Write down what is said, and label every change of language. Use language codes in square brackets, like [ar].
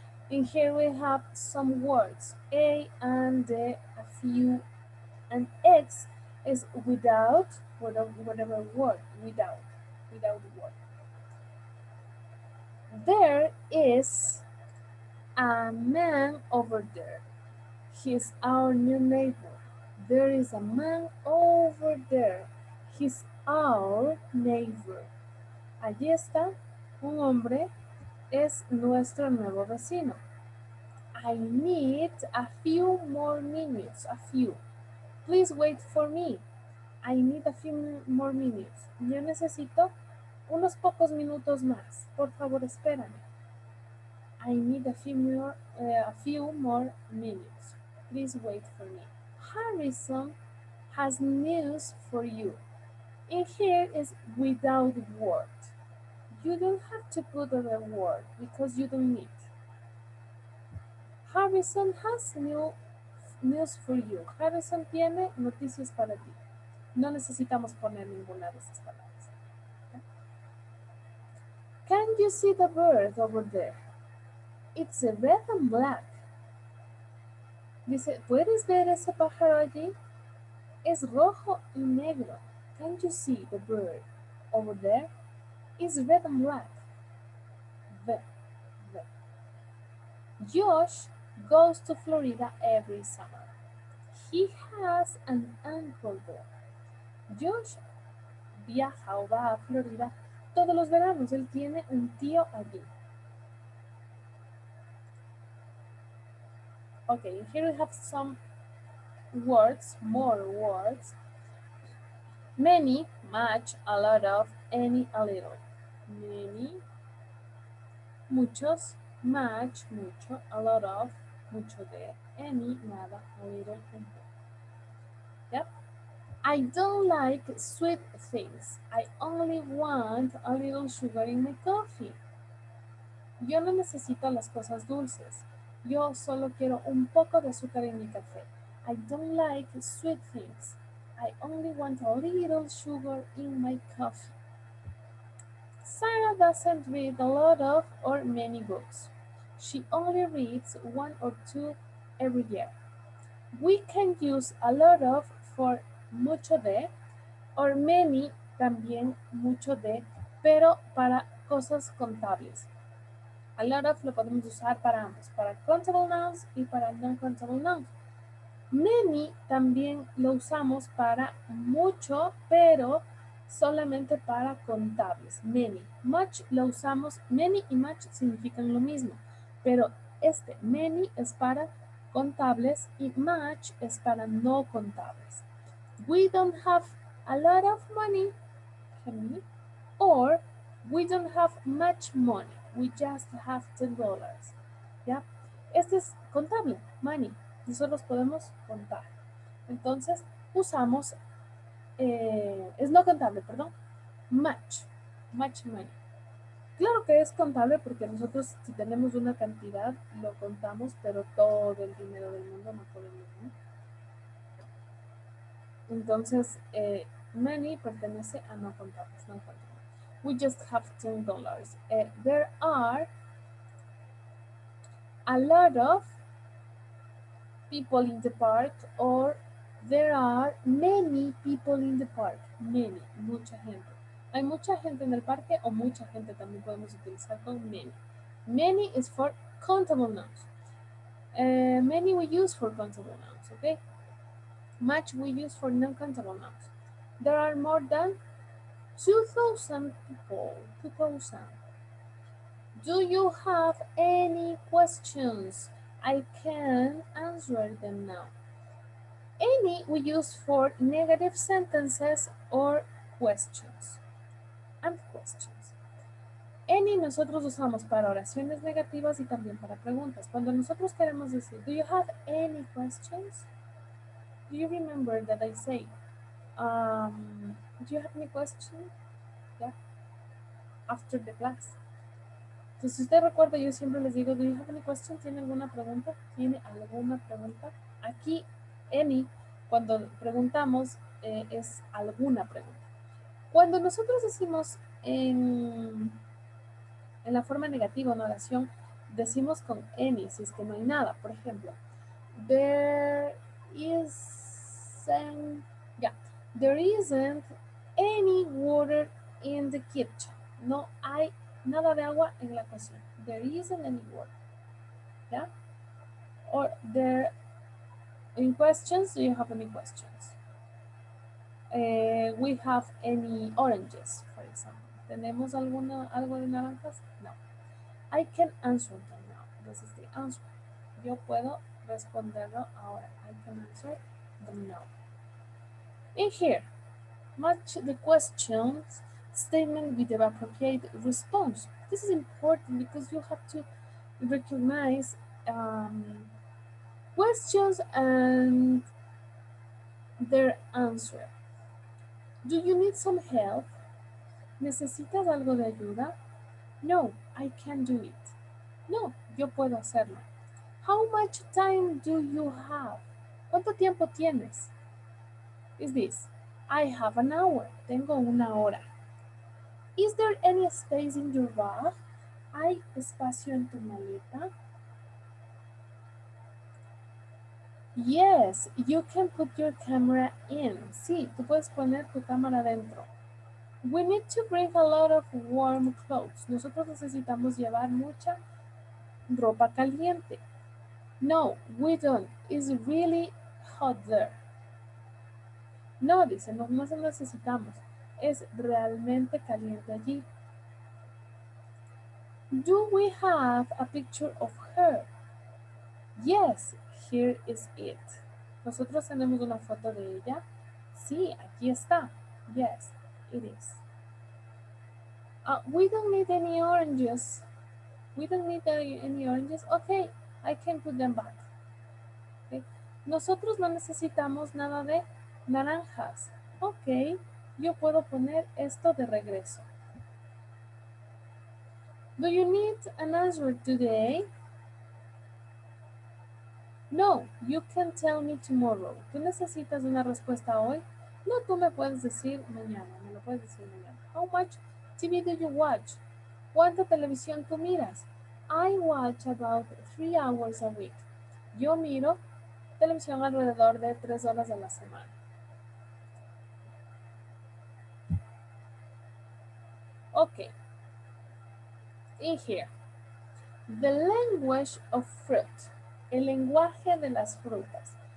[en] And here we have some words. A and the, a few, and X is without whatever word, without word. There is a man over there. He's our new neighbor. There is a man over there. He's our neighbor. [es] Allí está un hombre, es nuestro nuevo vecino. [en] I need a few more minutes, a few. Please wait for me. I need a few more minutes. [es] Yo necesito unos pocos minutos más. Por favor, espérame. [en] I need a few more minutes. Please wait for me. Harrison has news for you. In here is without word. You don't have to put a word because you don't need. Harrison has news for you. [es] Harrison tiene noticias para ti. No necesitamos poner ninguna de esas palabras. ¿Okay? [en] Can you see the bird over there? It's a red and black. [es] Dice, ¿puedes ver ese pájaro allí? Es rojo y negro. [en] Can you see the bird over there? It's red and black. The. Josh goes to Florida every summer. He has an uncle there. [es] Josh viaja o va a Florida todos los veranos. Él tiene un tío allí. [en] Okay, here we have some words, more words. Many, much, a lot of, any, a little. Many, [es] muchos, [en] much, mucho, a lot of, [es] mucho de, [en] any, nada, a little, [es] un poco. [en] Yep. I don't like sweet things. I only want a little sugar in my coffee. [es] Yo no necesito las cosas dulces. Yo solo quiero un poco de azúcar en mi café. [en] I don't like sweet things. I only want a little sugar in my coffee. Sarah doesn't read a lot of or many books. She only reads one or two every year. We can use a lot of for mucho de or many [es] también mucho de, pero para cosas contables. A lot of lo podemos usar para ambos, para [en] countable nouns [es] y para [en] non-countable nouns. [es] Many también lo usamos para mucho, pero solamente para contables. Many. Much lo usamos, many y much significan lo mismo, pero many es para contables y much es para no contables. [en] We don't have a lot of money, or we don't have much money. We just have $10. [es] ¿Ya? Este es contable, [en] money. [es] Nosotros podemos contar. Entonces, usamos, es no contable, perdón, much money. Claro que es contable porque nosotros si tenemos una cantidad lo contamos, pero todo el dinero del mundo no podemos, ¿no? Entonces, money pertenece a no contables, no contables. [en] We just have $10. There are a lot of people in the park, or there are many people in the park. [es] Many, mucha gente. Hay mucha gente en el parque o mucha gente también podemos utilizar con many. [en] Many is for countable nouns. Many we use for countable nouns, okay? Much we use for non-countable nouns. There are more than 2,000 people. 2,000. Do you have any questions? I can answer them now. Any we use for negative sentences or questions. And questions. [es] Any nosotros usamos para oraciones negativas y también para preguntas. Cuando nosotros queremos decir, do you have any questions? [en] Do you remember that I say, do you have any questions? Yeah. After the class. [es] Entonces, si usted recuerda, yo siempre les digo, [en] do you have any question? [es] ¿Tiene alguna pregunta? ¿Tiene alguna pregunta? Aquí, any, cuando preguntamos, es alguna pregunta. Cuando nosotros decimos en la forma negativa, en oración, decimos con any, si es que no hay nada. Por ejemplo, [en] there isn't, yeah, there isn't any water in the kitchen. [es] No hay nada de agua en la cocina. [en] There isn't any water. Yeah? Or there, in questions, do you have any questions? We have any oranges, for example. [es] ¿Tenemos algo de naranjas? No. [en] I can answer them now. This is the answer. [es] Yo puedo responderlo ahora. [en] I can answer them now. In here, match the questions statement with the appropriate response. This is important because you have to recognize questions and their answer. Do you need some help? [es] ¿Necesitas algo de ayuda? [en] No, I can do it. [es] No, yo puedo hacerlo. [en] How much time do you have? [es] ¿Cuánto tiempo tienes? [en] Is this? I have an hour. [es] Tengo una hora. [en] Is there any space in your bag? [es] ¿Hay espacio en tu maleta? [en] Yes, you can put your camera in. [es] Sí, tú puedes poner tu cámara dentro. [en] We need to bring a lot of warm clothes. [es] Nosotros necesitamos llevar mucha ropa caliente. [en] No, we don't. It's really hot there. [es] No, dice, no necesitamos. Es realmente caliente allí. [en] Do we have a picture of her? Yes, here is it. [es] Nosotros tenemos una foto de ella. Sí, aquí está. [en] Yes, it is. We don't need any oranges. We don't need any oranges. Okay, I can put them back. Okay. [es] Nosotros no necesitamos nada de naranjas. Ok, yo puedo poner esto de regreso. [en] Do you need an answer today? No, you can tell me tomorrow. [es] ¿Tú necesitas una respuesta hoy? No, tú me puedes decir mañana. Me lo puedes decir mañana. [en] How much TV do you watch? [es] ¿Cuánta televisión tú miras? [en] I watch about 3 hours a week. [es] Yo miro televisión alrededor de 3 horas a la semana. [en] Okay. In here. The language of fruit. [es] El lenguaje de las frutas.